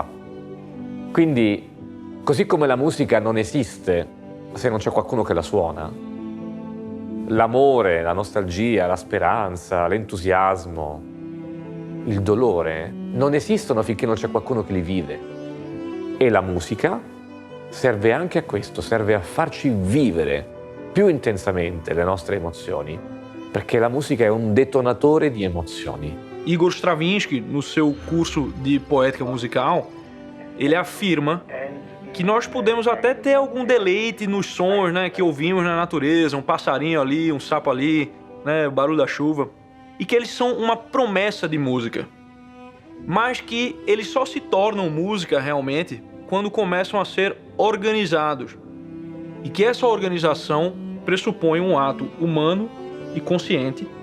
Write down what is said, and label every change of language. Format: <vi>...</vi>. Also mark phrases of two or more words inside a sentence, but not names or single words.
<it>Quindi, così come la musica non esiste se non c'è qualcuno che la suona, l'amore, la nostalgia, la speranza, l'entusiasmo, il dolore non esistono finché non c'è qualcuno che li vive. E la musica serve anche a questo, serve a farci vivere più intensamente le nostre emozioni, perché la musica è un detonatore di emozioni.</it> <pt>Igor Stravinsky, no seu curso de poética musical, ele afirma que nós podemos até ter algum deleite nos sons, né, que ouvimos na natureza, um passarinho ali, um sapo ali, né, o barulho da chuva, e que eles são uma promessa de música, mas que eles só se tornam música realmente quando começam a ser organizados, e que essa organização pressupõe um ato humano e consciente,</pt>